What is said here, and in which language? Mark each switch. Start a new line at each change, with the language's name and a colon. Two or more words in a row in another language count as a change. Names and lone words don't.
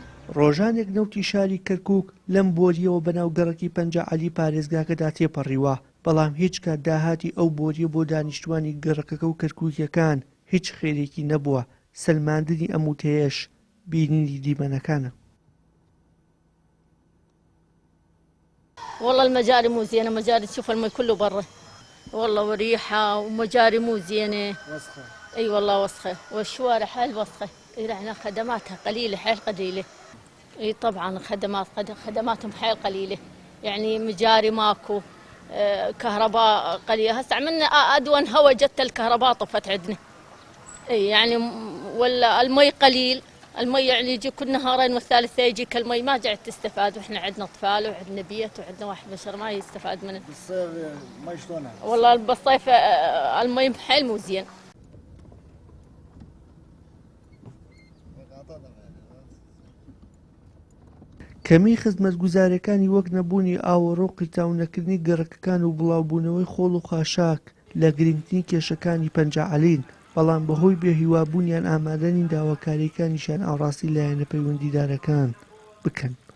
Central Kurdish: ڕۆژانێک نەوتی شاری کەرکووک لەم بۆریەوە بەناو گەڕەکی پەنجە عەلی پارێزگاکەدا تێپەڕیوە، بەڵام هیچ کات داهاتی ئەو بۆریە بۆ دانیشتوانی گەڕەکەکە و کەرکووکیەکان هیچ خێرێکی نەبووە. سەلماندنی ئەم وتەیەش بینینی دیمەنەکانە.
Arabic: والله المجاري مو زينة، مجاري تشوف المي كله برا والله، وريحة ومجاري مو زينة، وسخة. اي والله وسخة، والشوارع حيل وسخة. احنا خدماتها قليلة، حيل قليلة. اي طبعا خدماتهم حيل قليلة، يعني مجاري ماكو، كهرباء قليلة. هسه عملنا أدون هوا جت الكهرباء طفت عندنا. اي يعني ولا المي قليل، المي يعني يجي كل نهارين والثالثة يجيك المي، ما قاعد تستفاد، واحنا عندنا اطفال وعندنا بيت وعندنا واحد بشر ما يستفاد منه. بالصيف المي شلونها؟ والله بالصيف المي حيل مو زين.
Central Kurdish: کەمی خزمەتگوزاریەکانی وەک نەبوونی ئاوەڕۆ، قیتاونەکردنی گەڕەکەکان و بڵاوبوونەوەی خۆڵ و خاشاک لە گرنگترین کێشەکانی پەنجە عەلین، بەڵام بەهۆی بێهیوابوونیان ئامادە نین داواکاریەکانیشیان ئاڕاستی لایەنە پەیوەندیدارەکان بکەن.